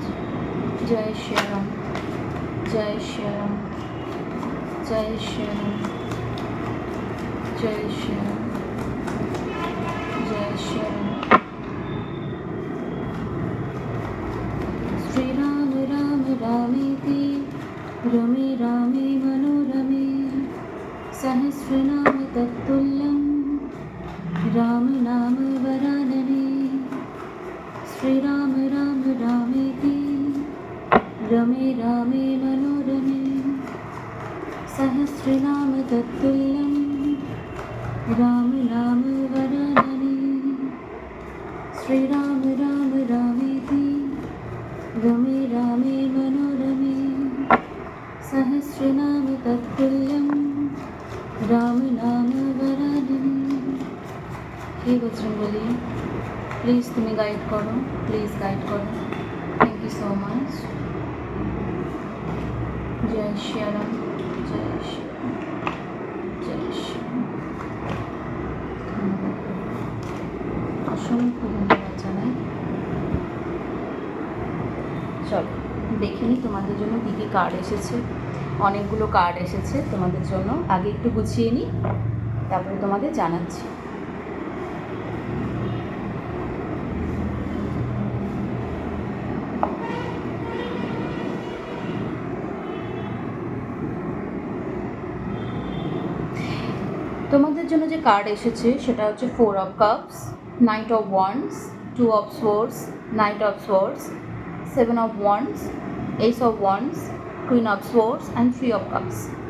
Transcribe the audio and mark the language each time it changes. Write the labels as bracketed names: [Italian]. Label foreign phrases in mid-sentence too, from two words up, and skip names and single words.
[Bangla] জয় শ্রীরাম, জয় শ্রীরাম, জয় শ্রীরাম, জয় শ্রীরাম, জয় শ্রীরাম। [Sanskrit] শ্রীরাম রাম রামেতি রমে রামে মনোরমে सहस्रनाम तत्तुल्यं राम नाम वरानने। श्रीराम राम रामेति रमे रामे मनोरमे सहस्रनाम तत्तुल्यं राम नाम वरानने। श्रीराम राम रामेति रमे रामे मनोरमे सहस्रनाम तत्तुल्यं राम नाम वरानने। [Hindi] हे बजरंगबली, प्लीज़ तुम्हें गाइड करो, [English] please guide [Hindi] करो। [English] thank you so much. [Hindi] जय श्रीराम, जय श्री, जय श्री। धन्यवाद, [Bangla] অসংখ্য ধন্যবাদ জানাই। চলো দেখে নিই তোমাদের জন্য কী কী কার্ড এসেছে। অনেকগুলো কার্ড এসেছে তোমাদের জন্য, আগে একটু গুছিয়ে নিই, তারপরে তোমাদের জানাচ্ছি। তোমাদের জন্য যে কার্ড এসেছে সেটা হচ্ছে 4 অফ কাপস, নাইট অফ ওয়ান্ডস, 2 অফ সোর্ডস, নাইট অফ সোর্ডস, 7 অফ ওয়ান্ডস, এস অফ ওয়ান্ডস, কুইন অফ সোর্ডস অ্যান্ড 3 অফ কাপস।